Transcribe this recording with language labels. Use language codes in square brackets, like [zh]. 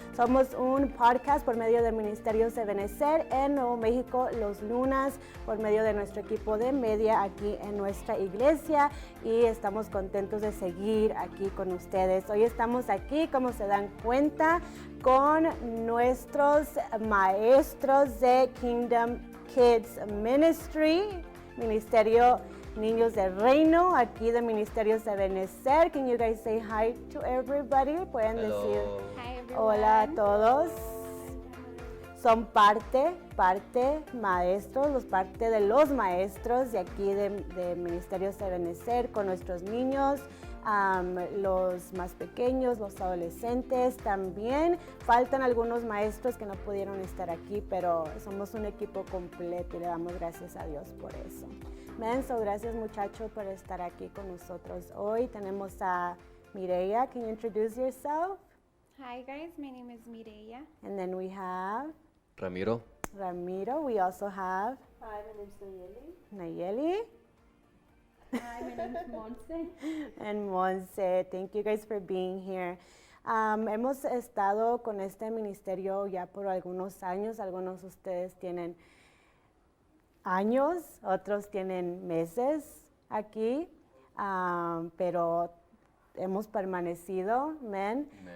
[es] Somos un podcast por medio del Ministerio Ebenecer en Nuevo México los lunes por medio de nuestro equipo de media aquí en nuestra iglesia y estamos contentos de seguir aquí con ustedes. Hoy estamos aquí, como se dan cuenta, con nuestros maestros de Kingdom Kids Ministry, Ministerio Niños del Reino, aquí de Ministerio Ebenecer. [en] Can you guys say hi to everybody? [es] Pueden decir hola a todos. Son parte maestros, parte de los maestros de aquí de Ministerio Ebenecer con nuestros niños. Los más pequeños, los adolescentes también. Faltan algunos maestros que no pudieron estar aquí, pero somos un equipo completo y le damos gracias a Dios por eso. Gracias muchachos por estar aquí con nosotros hoy. Tenemos a Mireya. [en] Can you introduce yourself? Hi guys, my name is Mireya. And then we have Ramiro. We also have Hi, my name is Nayeli. Hi, my name is Monse. And Monse, thank you guys for being here. [es] Hemos estado con este ministerio ya por algunos años. Algunos de ustedes tienen años, otros tienen meses aquí, pero hemos permanecido, amén.